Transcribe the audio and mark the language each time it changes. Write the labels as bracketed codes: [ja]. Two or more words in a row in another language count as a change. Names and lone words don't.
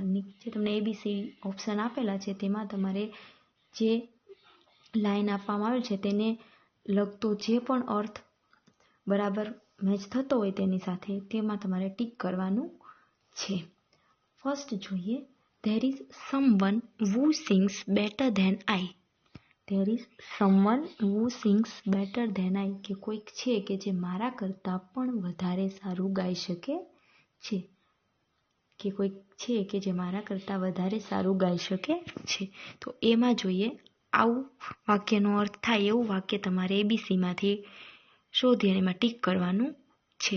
[gu] નીચે તમને ABC ઓપ્શન આપેલા છે, તેમાં તમારે જે લાઇન આપવામાં આવેલ છે તેને લગતો જે પણ અર્થ બરાબર મેચ થતો હોય તેની સાથે, તેમાં તમારે ટીક કરવાનું છે. [en] ફર્સ્ટ જોઈએ, there is someone who sings better than I. there is someone who sings better than I. [gu] કે કોઈક છે કે જે મારા કરતાં પણ વધારે સારું ગાઈ શકે છે. કે કોઈક છે કે જે મારા કરતાં વધારે સારું ગાઈ શકે છે. તો એમાં જોઈએ, આવું વાક્યનો અર્થ થાય એવું વાક્ય તમારે ABCમાંથી શોધી અને એમાં ટીક કરવાનું છે.